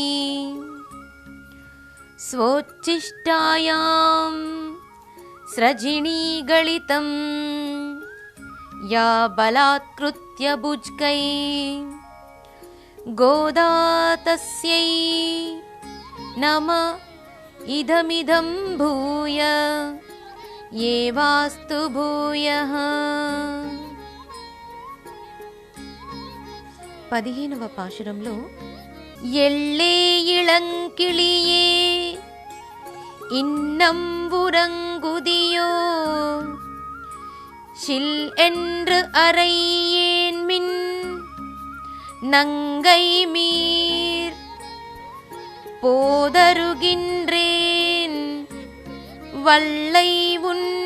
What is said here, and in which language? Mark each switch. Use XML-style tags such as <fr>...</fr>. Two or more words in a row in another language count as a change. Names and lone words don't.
<sa>స్వోచ్ఛిష్టాయాం స్రజిణీగళితం యా బలాత్కృత్య భుజ్గై గోదా తస్యై నమ ఇదమిదం భూయ ఏవాస్తు భూయః.</sa> <te>15వ పాశురంలో</te> <ta>எல்லே இளங்கிளியே இன்னம்உறங்குதியோ ஷில் என்று அறையேன்மின் நங்கை மீர் போதருகின்றேன் வல்லை உன்</ta>